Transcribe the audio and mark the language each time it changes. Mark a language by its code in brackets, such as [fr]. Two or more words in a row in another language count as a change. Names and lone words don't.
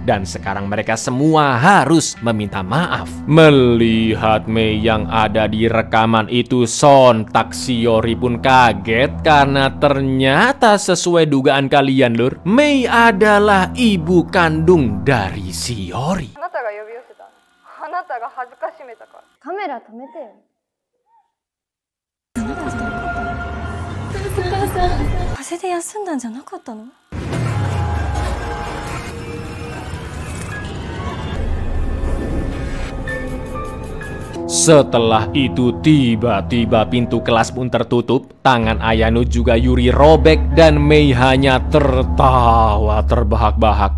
[id] Dan sekarang mereka semua harus meminta maaf. Melihat Mei yang ada di rekaman itu, sontak Shiori pun kaget karena ternyata sesuai dugaan kalian lur, Mei adalah ibu kandung dari Shiori. [ja] あなたが呼び寄せた。あなたが恥ずかしめたから。カメラ止めてよ。お母さん、風邪で休んだんじゃなかったの？ [id] Setelah itu tiba-tiba pintu kelas pun tertutup, tangan Ayano juga Yuri robek dan Mei hanya tertawa terbahak-bahak.